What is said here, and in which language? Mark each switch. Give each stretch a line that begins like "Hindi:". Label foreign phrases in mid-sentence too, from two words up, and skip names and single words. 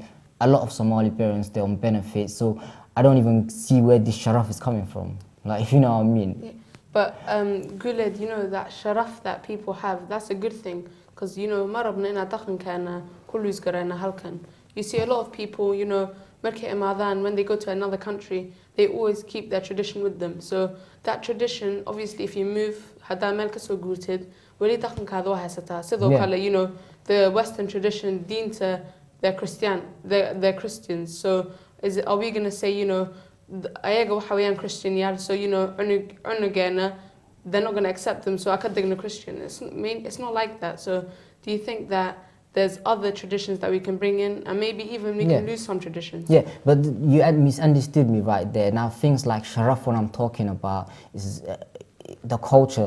English: A lot of Somali parents, they're on benefits, so I don't even see where this sharaf is coming from. Like, if you know what I mean. Yeah. But Guled, that sharaf that people have, that's a good thing, because you see a lot of people,
Somali: markay imaadaan,
English: when they go to another country, they always keep their tradition with them. So that tradition, obviously, if you move,
Somali: hadaa meel kasoo guurtid, weli dhaqankaada waa haysataa. Sidoo kale,
English: you know, the Western tradition, diinta, they're Christians. So are we going to say, you know,
Somali: ayaga waxa weeyaan Christian yaal,
English: so, you know, cunugeena, they're not going to accept them, so I can't dig a Christian. It's not like that. So do you think that there's other traditions that we can bring in, and maybe even we can lose some traditions? Yeah, but you had misunderstood me right there. Now things like sharaf, what I'm talking about is the culture.